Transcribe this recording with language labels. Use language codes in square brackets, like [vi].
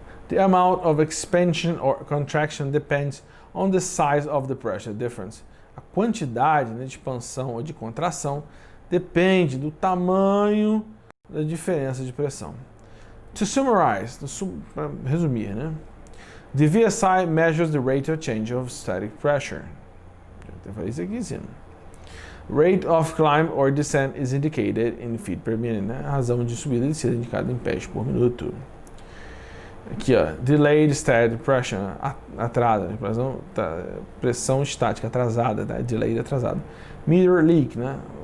[en] The amount of expansion or contraction depends on the size of the pressure difference. [pt] A quantidade, né, de expansão ou de contração depende do tamanho da diferença de pressão. To summarize, para resumir, né? [en] The VSI measures the rate of change of static pressure. [pt] Eu falei isso aqui em cima. [en] Rate of climb or descent is indicated in feet per minute, né? [pt] A razão de subida e descida indicada em pés por minuto. Aqui, ó, delayed static pressure, atraso, pressão estática atrasada, tá? Delayed atrasado. Meter leak, né?